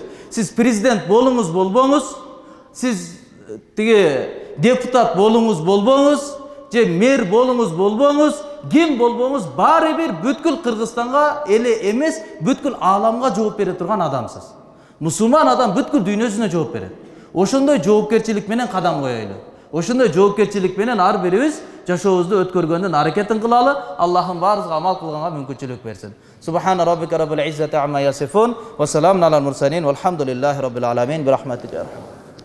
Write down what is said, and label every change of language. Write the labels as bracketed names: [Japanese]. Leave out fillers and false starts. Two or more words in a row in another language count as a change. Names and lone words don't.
[Kyrgyz] Сиз президент болуңуз болбоңуз, сиз депутат болуңуз болбоңуз, же мэр болуңуз болбоңуз, ким болбоңуз, баары бир бүткүл Кыргызстанга эле эмес, бүткүл ааламга жооп бере турган адамсыз. Мусулман адам бүткүл дүйнөсүнө жооп берет. Ошондой жоопкерчилик менен кадам коелу. Ошондой жоопкерчилик менен ар бирибиз жашообузду өткөргөндүн аракетин кылалы. Аллахым баарыбызга амал кылганга мүмкүнчүлүк берсин. [Arabic] سبحان ربك رب العزة عما يصفون وسلام على المرسلين والحمد لله رب العالمين برحمتك.